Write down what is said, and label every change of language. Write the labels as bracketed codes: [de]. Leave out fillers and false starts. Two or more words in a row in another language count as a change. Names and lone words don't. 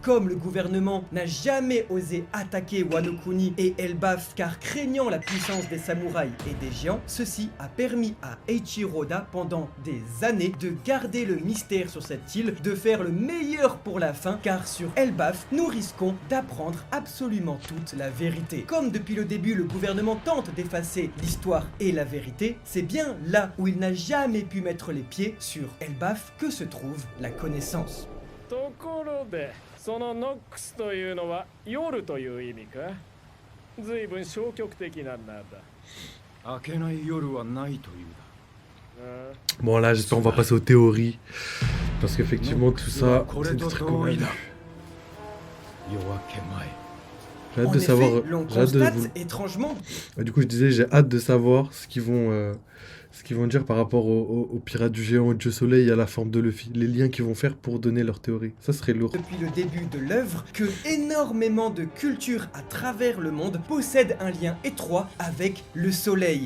[fr] Comme le gouvernement n'a jamais osé attaquer Wano Kuni et Elbaf car craignant la puissance des samouraïs et des géants, ceci a permis à Eiichiro Oda pendant des années de garder le mystère sur cette île, de faire le meilleur pour la fin car sur Elbaf, nous risquons d'apprendre absolument toute la vérité. Comme depuis le début le gouvernement tente d'effacer l'histoire et la vérité, c'est bien là où il n'a jamais pu mettre les pieds sur Elbaf que se trouve la connaissance. [ja] ところでそのノックスというのは夜という意味か随分消極的なんだ。明けない夜はないという [fr] Bon, là, j'espère qu'on va passer aux théories. Parce qu'effectivement, tout ça, c'est des trucs qu'on a vus. [ja] だ。夜明け前。 [fr] J'ai hâte En de effet, savoir. l'on J'ai hâte de constate vous- étrangement Du coup, je disais, j'ai hâte de savoir ce qu'ils vont dire par rapport aux pirates du géant, au dieu soleil et à la forme de Luffy. Les liens qu'ils vont faire pour donner leur théorie. Ça serait lourd. depuis le début de l'œuvre que énormément de cultures à travers le monde possèdent un lien étroit avec le soleil.